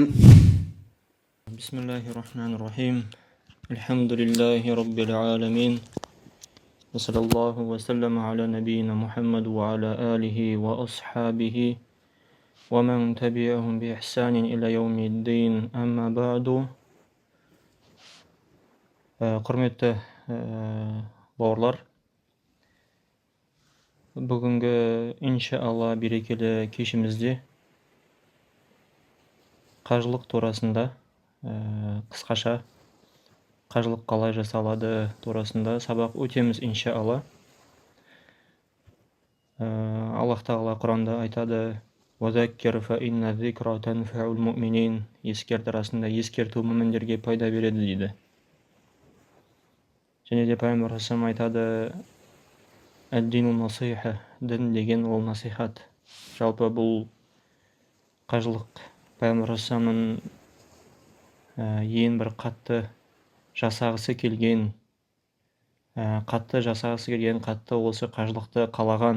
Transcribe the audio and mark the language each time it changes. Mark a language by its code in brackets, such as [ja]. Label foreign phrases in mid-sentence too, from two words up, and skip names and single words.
[ar] بسم الله الرحمن الرحيم. الحمد لله رب العالمين، وصلى الله وسلم على نبينا محمد وعلى آله وأصحابه ومن تبعهم بإحسان إلى يوم الدين. أما بعد. [kk] Құрметті бауырлар, бүгінгі иншаалла берекелі кешімізде қажылық турасында қысқаша қажылық қалай жасалады турасында сабақ өтеміз иншаалла. Аллах тағала Құранда айтады: [ar] «وذكر فإن الذكرى تنفع المؤمنين». [kk] Ескерт арасында ескерту мүміндерге пайда береді дейді. Және де Пайғамбар айтады: [ar] «الدين النصيحة». [kk] Дін деген ол насихат. Жалпы бұл қажылық Пайғамбар ең бір қатты жасағысы келген, қатты осы қажылықты қалаған.